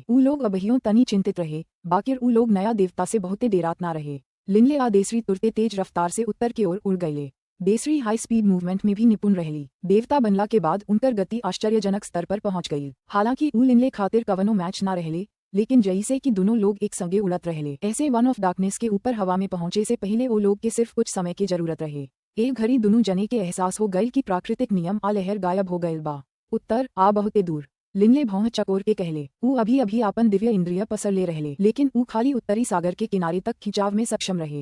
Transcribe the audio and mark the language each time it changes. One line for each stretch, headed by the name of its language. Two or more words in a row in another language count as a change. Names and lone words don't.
Bhojpuri: ऊ लोग अबहियों तनी चिंतित रहे बाकिर ऊ लोग नया देवता से बहुते देरात ना रहे। लिनले आ देसरी तुरते तेज रफ्तार से उत्तर की ओर उड़ गये। देसरी
English: high speed movement
Bhojpuri: में भी निपुण रहली। देवता बनला के बाद उनकर गति आश्चर्यजनक स्तर पर पहुंच गई। हालांकि ऊ लिनले खातिर कवनो मैच ना रहले लेकिन जैसे कि दोनों लोग एक संगे उड़त रहले ऐसे वन ऑफ डार्कनेस के ऊपर हवा में पहुंचे से पहले वो लोग के सिर्फ कुछ समय की जरूरत रहे। एक घड़ी दोनों जने के एहसास हो गई कि प्राकृतिक नियम आ लहर गायब हो गयल बा। उत्तर आ बहुते दूर। लिनले भौं चकोर के कहले। ऊ अभी अभी आपन दिव्य इंद्रिय पसर ले रहले लेकिन ऊ खाली उत्तरी सागर के किनारे तक खिंचाव में सक्षम रहे।